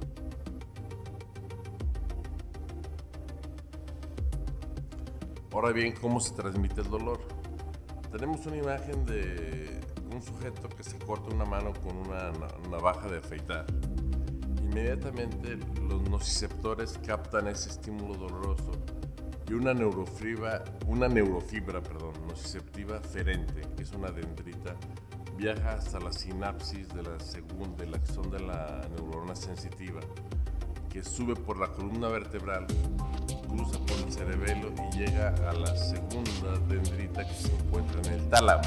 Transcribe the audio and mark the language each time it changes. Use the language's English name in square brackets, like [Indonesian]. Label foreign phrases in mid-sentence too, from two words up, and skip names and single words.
[Spanish] Ahora bien, ¿cómo se transmite el dolor? Tenemos una imagen de un sujeto que se corta una mano con una navaja de afeitar. Inmediatamente los nociceptores captan ese estímulo doloroso y una neurofibra nociceptiva ferente, que es una dendrita, viaja hasta la sinapsis del axón de la neurona sensitiva, que sube por la columna vertebral, cruza por el cerebelo y llega a la segunda dendrita que se encuentra en el tálamo.